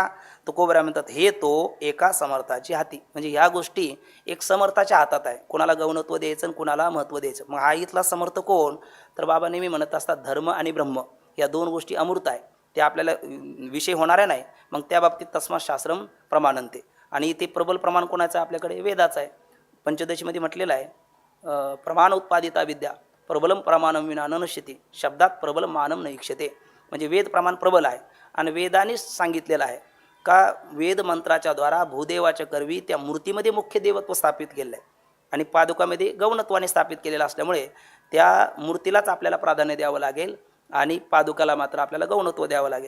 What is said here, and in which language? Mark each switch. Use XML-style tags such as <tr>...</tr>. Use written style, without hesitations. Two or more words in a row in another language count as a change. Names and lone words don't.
<mr>तुकोबरा म्हणतात हे तो एका समर्थाची हाती, म्हणजे ह्या गोष्टी एक समर्थाच्या हातात आहे, कोणाला गौणत्व द्यायचं आणि कोणाला महत्त्व द्यायचं. मग हा इथला समर्थ कोण? तर बाबा नेहमी म्हणत असतात धर्म आणि ब्रह्म या दोन गोष्टी अमृत आहे, ते आपल्याला विषय होणाऱ्या नाही. मग त्या बाबतीत</mr> <sa>तस्मात् शास्त्रम प्रमाणन्ते,</sa> <mr>आणि ते प्रबल प्रमाण कोणाचं आहे? आपल्याकडे वेदाचं आहे. पंचदशीमध्ये म्हटलेलं आहे</mr> <sa>प्रमाण उत्पादिता विद्या प्रबलम प्रमाणम विना न नश्यते, शब्दात प्रबल मानम न इक्षते.</sa> <mr>म्हणजे वेद प्रमाण प्रबल आहे आणि वेदानेच सांगितलेलं आहे का वेद मंत्राच्या द्वारा भूदेवाच्या करवी त्या मूर्तीमध्ये मुख्य देवत्व स्थापित केलेलं आहे आणि पादुकामध्ये गौणत्वाने स्थापित केलेलं असल्यामुळे त्या मूर्तीलाच आपल्याला प्राधान्य द्यावं लागेल आणि पादुकाला मात्र आपल्याला गौणत्व द्यावं लागेल.</mr>